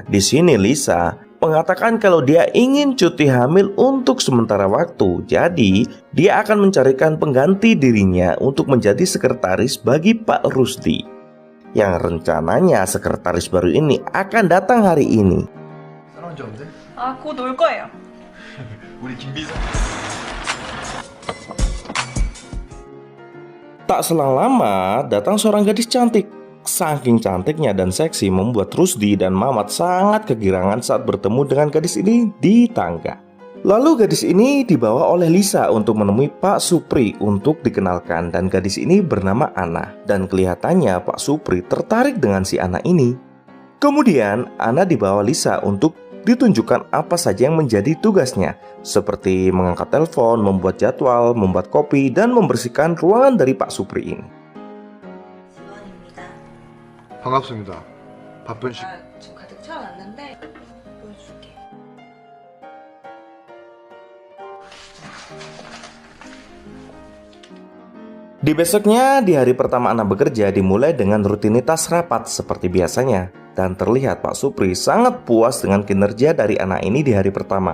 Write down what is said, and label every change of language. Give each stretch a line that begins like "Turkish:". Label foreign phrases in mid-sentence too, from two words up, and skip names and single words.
Indonesian: Di sini Lisa mengatakan kalau dia ingin cuti hamil untuk sementara waktu. Jadi dia akan mencarikan pengganti dirinya untuk menjadi sekretaris bagi Pak Rusdi. Yang rencananya sekretaris baru ini akan datang hari ini.
Korean: 곧 올 거예요. 우리 김비서.
Indonesian: Tak selang lama datang seorang gadis cantik. Saking cantiknya dan seksi membuat Rusdi dan Mamat sangat kegirangan saat bertemu dengan gadis ini di tangga. Lalu gadis ini dibawa oleh Lisa untuk menemui Pak Supri untuk dikenalkan. Dan gadis ini bernama Ana. Dan kelihatannya Pak Supri tertarik dengan si Ana ini. Kemudian Ana dibawa Lisa untuk ditunjukkan apa saja yang menjadi tugasnya, seperti mengangkat telepon, membuat jadwal, membuat kopi, dan membersihkan ruangan dari Pak Supri ini.
Korean: 반갑습니다. 바쁜 시. 좀 가득 채워놨는데 보여줄게.
Indonesian: Di besoknya, di hari pertama Ana bekerja, dimulai dengan rutinitas rapat seperti biasanya. Dan terlihat Pak Supri sangat puas dengan kinerja dari anak ini di hari pertama.